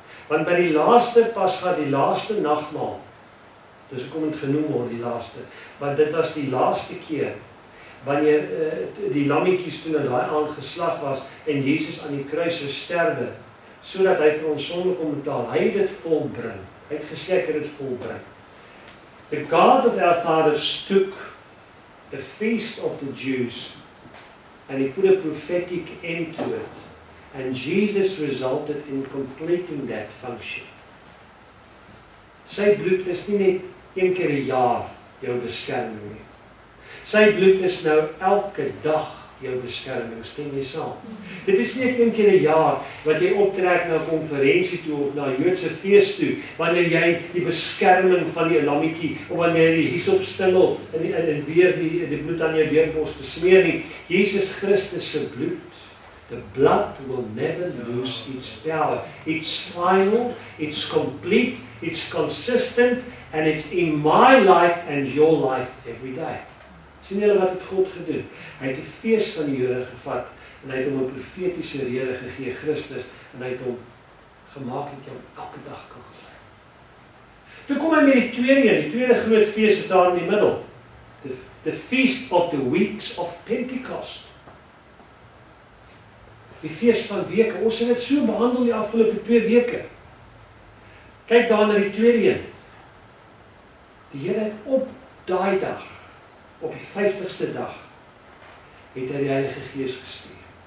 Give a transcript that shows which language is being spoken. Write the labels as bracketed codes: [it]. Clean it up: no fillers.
[af] Want by die laaste Pasga, die laaste nagmaal, dis hoekom dit genoem word die laaste, want dit was die laaste keer wanneer die lammetjies toe na daai aand geslag was en Jesus aan die kruis sou sterwe, sodat hy vir ons sonde kon betaal. Hy het dit volbring. Hy het gesê ek het dit volbring. [en] The God of our fathers took the feast of the Jews and he put a prophetic end to it. And Jesus resulted in completing that function. [af] Sy bloed is nie net een keer 'n jaar jou beskerming nie. Sy bloed is nou elke dag jou beskerming, stem jy saam? Dit is nie een keer 'n jaar wat jy optrek na 'n konferensie toe of na 'n Joodse fees toe, wanneer jy die beskerming van die lammetjie, of wanneer jy die hyssopstingel en weer die bloed aan jou deurborste smeer nie. Jesus Christus se bloed, [en] the blood will never lose its power. It's final, it's complete, it's consistent, and it's in my life and your life every day. [af] Sien julle wat het God gedoen? Hy het die fees van die Here gevat en hy het hom 'n profetiese rede gegee, Christus, en hy het hom gemaak dat jy hom elke dag kan gebruik. Toe kom hy met die tweede een, die tweede groot fees is daar in die middel. [en] The Feast of the Weeks of Pentecost. [af] Die fees van weke. Ons het dit so behandel die afgelope 2 weke. Kyk daar na die tweede een. Die Here het op daai dag, op die 50ste dag, het hy die Heilige Gees gestuur.